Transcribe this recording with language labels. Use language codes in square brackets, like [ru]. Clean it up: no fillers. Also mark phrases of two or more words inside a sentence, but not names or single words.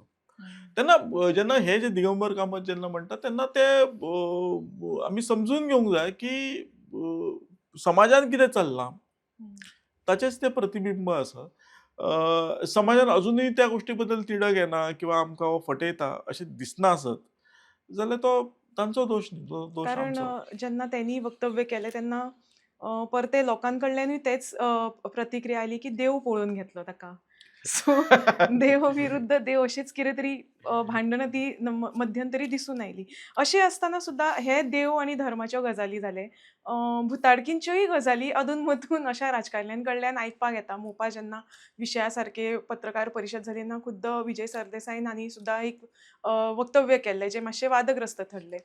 [kok] तेन्ना जेन्ना हे जे दिगंबर कामत जेन्ना म्हणटात तेन्ना ते आमी समजून घेवंक जाय की समाजान कितें चल्लां ताचेच ते प्रतिबिंब आसा. समाजान अजूनही त्या गोष्टी बद्दल तिडक येना किंवा आमकां हो फटयता अशें दिसना आसत जाल्यार तो तांचो दोश न्ही, तो दोश कारण आमचो. [mr] जेव्हा त्यांनी वक्तव्य केले तेव्हा [kok] परते लोकांकडल्यानूय तेच प्रतिक्रिया आली की देव पळोवन घेतलो ताका. सो देव विरुद्ध देव अशीच कितें तरी भांडणां ती मध्यंतरी दिसून आयली. अशें आसतना सुद्दां हे देव आनी धर्माच्यो गजाली जाले. भुताडकींच्योय गजाली अधून-मधून अशा राजकारण्यांकडल्यान आयकपाक येता. मोपा जेन्ना विशया सारके पत्रकार परिशद जाली तेन्ना खुद्द विजय सरदेसाईन हांणी सुद्दां एक वक्तव्य केल्लें जे मातशें वादग्रस्त ठरले.